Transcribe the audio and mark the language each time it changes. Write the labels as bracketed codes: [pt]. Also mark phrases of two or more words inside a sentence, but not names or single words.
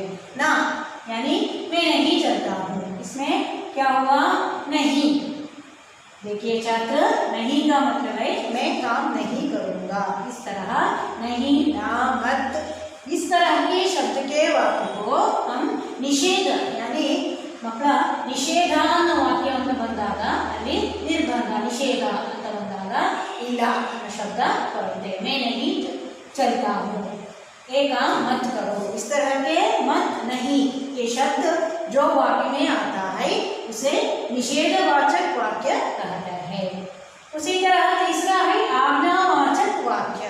[hi] ना यानी मैं नहीं चलता हूँ, इसमें क्या हुआ, नहीं। देखिए छात्र, नहीं का मतलब है मैं काम नहीं करूँगा। इस तरह नहीं, ना, मत, इस तरह के शब्द के वाक्य को हम निषेध यानी [kn] ಮಕ್ಕಳ ನಿಷೇಧ ಅನ್ನೋ ವಾಕ್ಯ ಅಂತ ಬಂದಾಗ ಅಲ್ಲಿ ನಿರ್ಬಂಧ ನಿಷೇಧ ಅಂತ ಬಂದಾಗ ಇಲ್ಲ ಅನ್ನೋ ಶಬ್ದ ಬರುತ್ತೆ। [hi] मैं नहीं चलता हूँ, ये काम मत करो, इस तरह के मत, नहीं, ये शब्द जो वाक्य में आता है उसे निषेधवाचक वाक्य कहते हैं। उसी तरह तीसरा है आज्ञावाचक वाक्य।